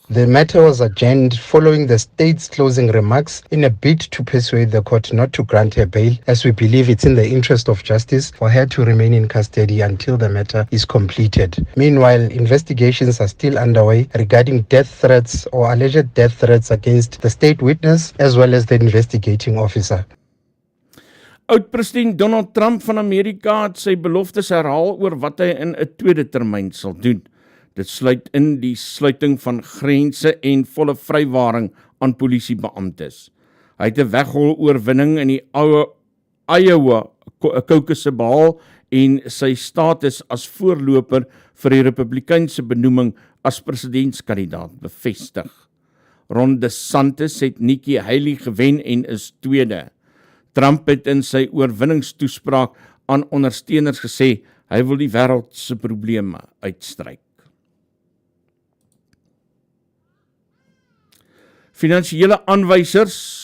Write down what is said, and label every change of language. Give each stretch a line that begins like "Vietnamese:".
English: The matter was adjourned following the state's closing remarks in a bid to persuade the court not to grant her bail, as we believe it's in the interest of justice for her to remain in custody until the matter is completed. Meanwhile, investigations are still underway regarding death threats or alleged death threats against the state witness as well as the investigating officer.
Afrikaans: Oud-president Donald Trump van Amerika het sy beloftes herhaal oor wat hy in 'n tweede termyn sal doen. Dit sluit in die sluiting van grense en volle vrywaring aan polisiebeamptes. Hy het 'n weghol oorwinning in die Iowa caucus behaal en sy status as voorloper vir die Republikeinse benoeming as presidentskandidaat bevestig. Ron DeSantis het Nikki Haley gewen en is tweede. Trump het in sy oorwinningstoespraak aan ondersteuners gesê, hy wil die wêreld se probleme uitstryk. Finansiële aanwysers.